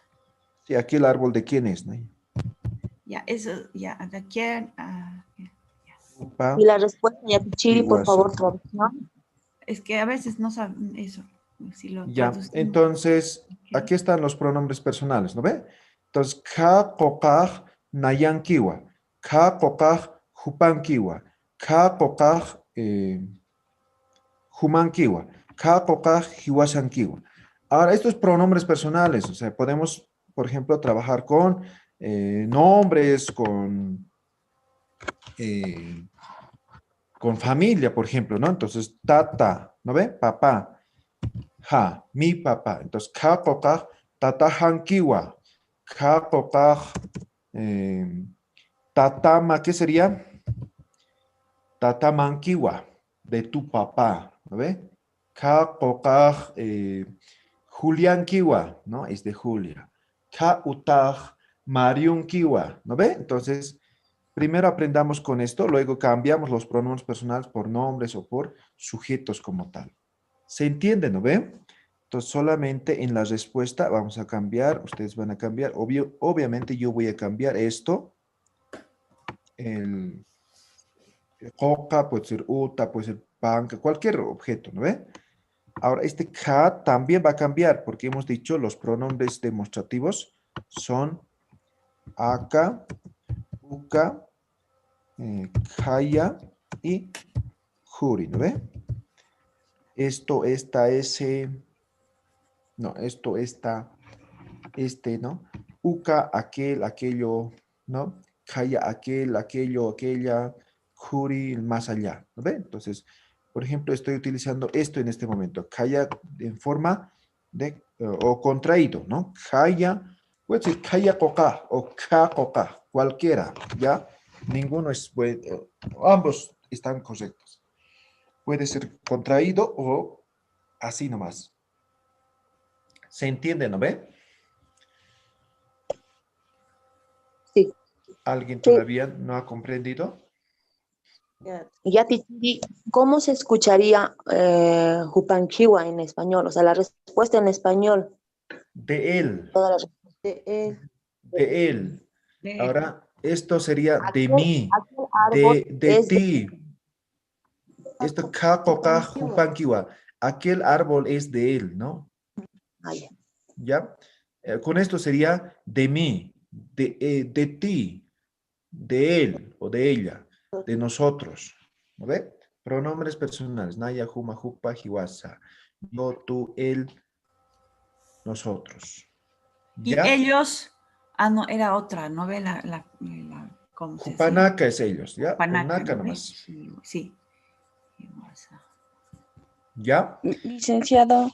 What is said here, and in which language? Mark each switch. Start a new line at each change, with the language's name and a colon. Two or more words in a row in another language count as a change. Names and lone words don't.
Spanish: Sí, aquí el árbol de quién es, ¿no? Ya, eso, ya, ¿de quién? Y la respuesta, Yatichiri, por favor, traducción. Es que a veces no saben eso. Si lo ya, entonces, aquí están los pronombres personales, ¿no ve? Entonces,
Aymara: ka kokaj nayankiwa, ka kokaj jupankiwa, ka kokaj humankiwa, ka kokaj hiwasankiwa.
Spanish: Ahora, estos pronombres personales, o sea, podemos, por ejemplo, trabajar con nombres, con familia, por ejemplo, ¿no? Entonces, tata, ¿no ve? Papá, ja, mi papá. Entonces,
Aymara: ka kokaj tata hankiwa, ka kokaj tatama,
Spanish: ¿qué sería? Tatamankiwa, de tu papá, ¿no ve?
Aymara: Ka kokaj Juliankiwa,
Spanish: ¿no? Es de Julia.
Aymara: Ka utaj Mariunkiwa,
Spanish: ¿no ve? Entonces, primero aprendamos con esto, luego cambiamos los pronombres personales por nombres o por sujetos como tal. ¿Se entiende, no ve? Entonces, solamente en la respuesta vamos a cambiar, ustedes van a cambiar, obviamente yo voy a cambiar esto, el coca, puede ser uta, puede ser panca, cualquier objeto, ¿no ve? Ahora, este ka también va a cambiar, porque hemos dicho los pronombres demostrativos son aka, uka, kaya y juri, ¿no ve? Esto, esta, ese, no, esto, esta, este, ¿no? Uka, aquel, aquello, ¿no? Kaya, aquel, aquello, aquella, juri, más allá, ¿no ve? Entonces, por ejemplo, estoy utilizando esto en este momento. Kaya en forma de, o contraído, ¿no? Kaya, puede ser
Aymara: kaya koka
Spanish: o
Aymara: ka koka,
Spanish: cualquiera, ¿ya? Ninguno es bueno, ambos están correctos. Puede ser contraído o así nomás. ¿Se entiende, no ve? Sí. ¿Alguien todavía no ha comprendido? Yatichiri, ¿cómo se escucharía Jupanquiwa en español? O sea, la respuesta en español. De él. Toda la respuesta. De él. De él. Ahora, esto sería aquel, de mí. de ti. Esto
Aymara: ka koka hupankiwa.
Spanish: Aquel árbol es de él, ¿no? ¿Ya? Con esto sería de mí, de ti, de él o de ella, de nosotros. ¿No ve? Pronombres personales.
Aymara: Naya, huma, jupa, hiwasa.
Spanish: Yo, tú, él, nosotros. ¿Ya? Y ellos, no, era otra, ¿no ve cómo se dice? Panaka es ellos, ¿ya? Panaka nomás. Sí, sí. ¿Ya? Licenciado,